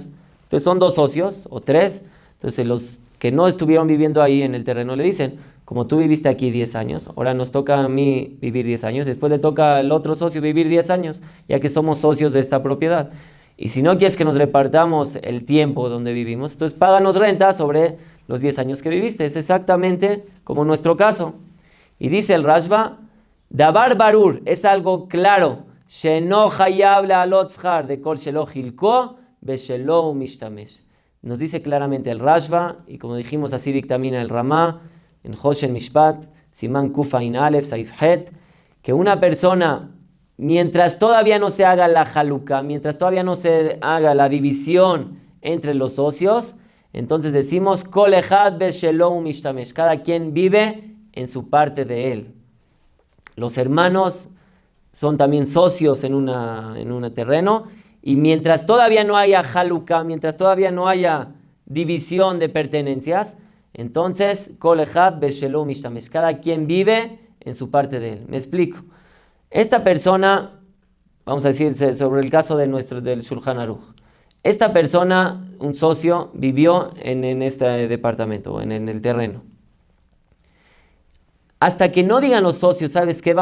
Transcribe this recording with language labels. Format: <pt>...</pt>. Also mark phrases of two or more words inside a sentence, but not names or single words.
<es>Entonces son 2 socios o 3, entonces los que no estuvieron viviendo ahí en el terreno le dicen, como tú viviste aquí 10 años, ahora nos toca a mí vivir 10 años, después le toca al otro socio vivir 10 años, ya que somos socios de esta propiedad. Y si no quieres que nos repartamos el tiempo donde vivimos, entonces páganos renta sobre los 10 años que viviste. Es exactamente como nuestro caso. Y dice el Rashba,</es> <he>דבר ברור,</he> <es>es algo claro,</es> <he>שאינו חייב להעלות שכר דכל שלא חלקו בשלו משתמש.</he> <es>Nos dice claramente el Rashba, y como dijimos así dictamina el Ramá, en Hoshen Mishpat, Simán Kufa In Aleph, Saif Het, que una persona, mientras todavía no se haga la haluka, mientras todavía no se haga la división entre los socios, entonces decimos,</es> <he>כל אחד בשלו משתמש,</he> <es>cada quien vive en su parte de él. Los hermanos son también socios en un terreno, y mientras todavía no haya haluka, mientras todavía no haya división de pertenencias, entonces,</es> <he>כל אחד בשלו משתמש,</he> <es>cada quien vive en su parte de él. Me explico. Esta persona, vamos a decir sobre el caso del Shulchan Aruch, esta persona, un socio, vivió en este departamento, en el terreno. Hasta que no digan los socios, ¿sabes qué?</es>